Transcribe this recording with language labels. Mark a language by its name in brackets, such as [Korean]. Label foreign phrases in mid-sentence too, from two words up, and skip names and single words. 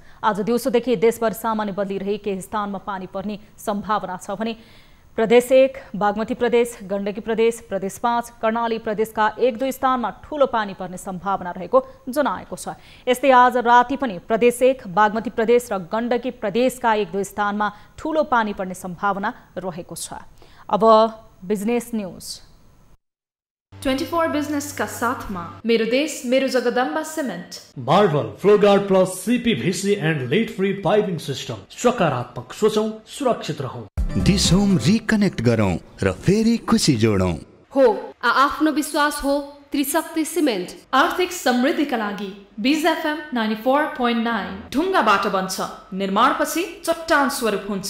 [Nepali] आज दिउँसोदेखि देशभर सामान्य बदली रही केही स्थानमा पानी पर्ने सम्भावना छ भने प्रदेश 1, बागमती प्रदेश, गण्डकी प्रदेश, प्रदेश 5, कर्णाली प्रदेशका 1-2 स्थानमा ठूलो पानी पर्ने सम्भावना रहेको जनाएको छ। यस्तै आज राति पनि प्रदेश 1, बागमती प्रदेश र गण्डकी प्रदेशका 1-2 स्थानमा ठूलो पानी पर्ने सम्भावना रहेको छ। अब [English] business news. [Nepali] 24 [Hindi] बिजनेस का साथ में [Nepali] मेरो देश मेरो जगदम्बा सिमेन्ट, [English] marble, Floguard Plus CPVC and lead free piping system. [Nepali] सकारात्मक सोचौं, सुरक्षित रहौं। डिस होम रिकनेक्ट गरौं र फेरि खुशी जोडौं। हो आफ्नो विश्वास हो त्रिशक्ति सिमेन्ट। आर्थिक समृद्धिका लागि बीज FM 94.9 ढुङ्गाबाट बन्छ, निर्माणपछि चट्टान स्वरूप हुन्छ।